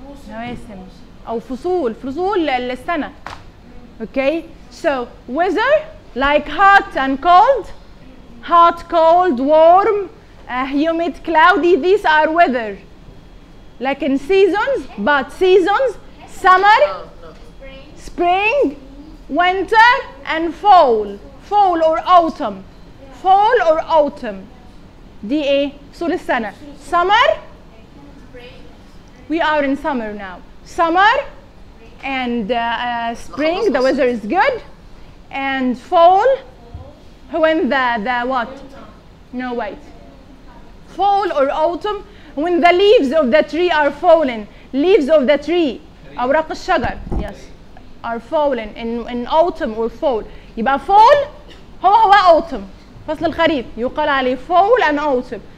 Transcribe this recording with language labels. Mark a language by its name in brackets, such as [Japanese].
[Arabic] مواسم او فصول فصول السنه [English] okay so weather like hot and cold hot cold warm humid cloudy this are weather لكن seasons but seasons summer spring winter and fall fall or autumn fall or autumn [Arabic] دي ايه فصول السنه [English] Summer. We are in summer now. Summer and spring, the weather is good. And fall, when the what? No, wait. Fall or autumn, when the leaves of the tree are falling. Leaves of the tree, [Arabic] أوراق الشجر, [English] yes, are falling in autumn or fall. [Arabic] يبقى fall, هو هو autumn. فصل الخريف, يقال عليه [English] fall and autumn.